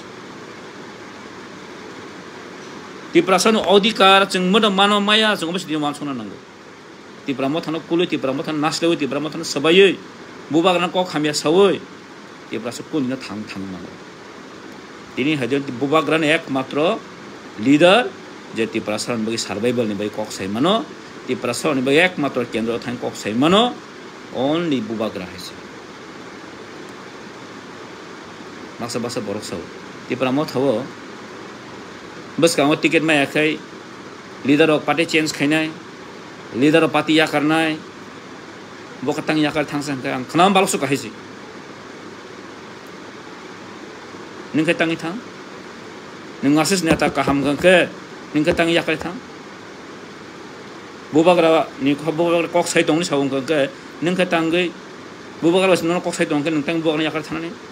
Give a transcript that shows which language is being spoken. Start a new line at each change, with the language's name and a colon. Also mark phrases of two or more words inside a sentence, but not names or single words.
Kok Borok: तिप्रा सरनि अधिकार जों मद मानो माया जों अवश्य दिमान सना नांगौ तिप्रा मथानो कुलै तिप्रा मथानो नासलेवै तिप्रा मथानो सबायै बुबाग्रानो क खामिया सावै तिप्रा सर कुलिनो थां नांगौ दिनै हादर बुबाग्रानो एकमात्र लीडर जे तिप्रा सरनि बगै सर्वाइवल नि बगै कक साइमानो तिप्रा सरनि बगै एकमात्र केन्द्र थां कक साइमानो only बुबाग्रा हैसे मासा बासा बरक साव तिप्रा मथावो बस कामो टिकेट मा याखै
English: leader of party
Kok Borok: चेंज खाइनाय
English: leader of party
Kok Borok: या करनाय बकतां या कर थांसन का आं खनाम बालसो काहिसि नोंखै तांनि थां नों आसिस नेता काहाम गंके नोंखै तांनि या कर थां बुबाग्रा नि बुबाग्रा कक साइ दंनि सावं गंके नोंखै तांगै बुबाग्रा न कक साइ दंके नोंतां बुबाग्रा या कर थानानै